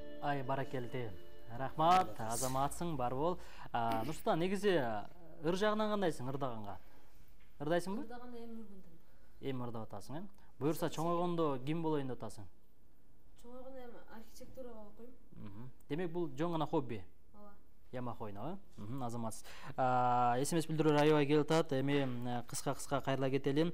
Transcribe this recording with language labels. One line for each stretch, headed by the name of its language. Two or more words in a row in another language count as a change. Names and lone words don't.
Kyrgyz: Ай, баракелди. Рахмат, азаматсың, бар бол. Нұрсұлтан, негізі ыр жағынан қандайсың, ырдағанға? Ырдайсың ба? Ырдағанда эми үргүндүм. Эми ырдап атасың, э? Буюрса чоңойгондо ким болоюн деп атасың? Чоңойгондо эми архитектурага окуйм. Демек бул жөн гана хобби. Ооба. Ямах ойноо, азаматсыз. СМС билдирүү аябай келип атат. Эми кыска кайрыла кетели.